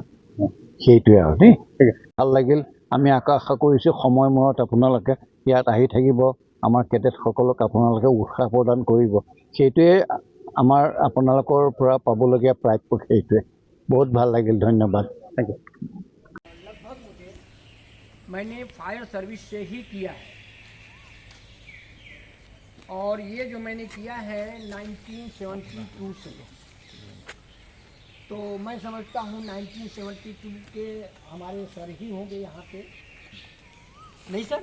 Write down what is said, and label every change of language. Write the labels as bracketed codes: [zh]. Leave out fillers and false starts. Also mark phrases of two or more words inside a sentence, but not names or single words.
[as] সেইটোৱে আৰু দেই। ভাল লাগিল। আমি আশা কৰিছোঁ সময় মূৰত আপোনালোকে ইয়াত আহি থাকিব, আমাৰ কেডেটসকলক আপোনালোকে উৎসাহ প্ৰদান কৰিব। সেইটোৱে আমাৰ আপোনালোকৰ পৰা পাবলগীয়া প্ৰাপ্য। সেইটোৱে বহুত ভাল লাগিল। ধন্যবাদ। [en] thank you. [hi] लगभग मैंने फायर सर्विस से ही किया है, और ये जो मैंने किया है 1972 से। तो मैं समझता हूँ 1972 के हमारे सर ही होंगे यहाँ पे, नहीं सर?